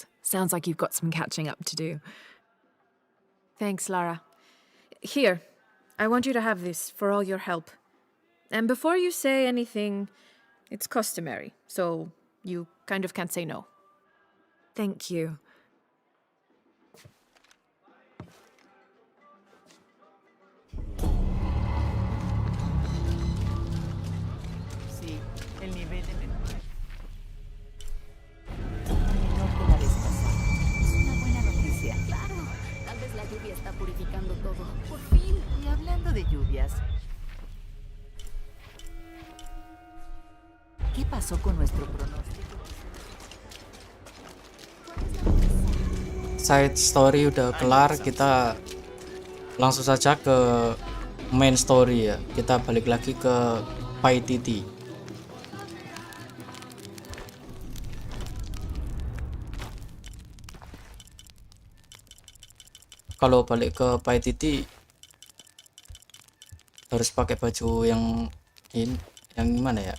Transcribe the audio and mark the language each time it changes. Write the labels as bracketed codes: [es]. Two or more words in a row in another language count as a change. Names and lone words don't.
[en] Sounds like you've got some catching up to do. Thanks, Lara. Here, I want you to have this for all your help. And before you say anything, it's customary, so you kind of can't say no. Thank you. [es] Sí, el nivel de mercurio. Menor que la vez pasada. Es una buena noticia. Claro, tal vez la lluvia está purificando todo. Por fin. Y hablando de lluvias, ¿qué pasó con nuestro pronóstico? [en] Side story [id] udah kelar, kita langsung saja ke [en] main story [id] ya. Kita balik lagi ke Paititi. Kalau balik ke Paititi harus pakai baju yang ini, yang gimana ya?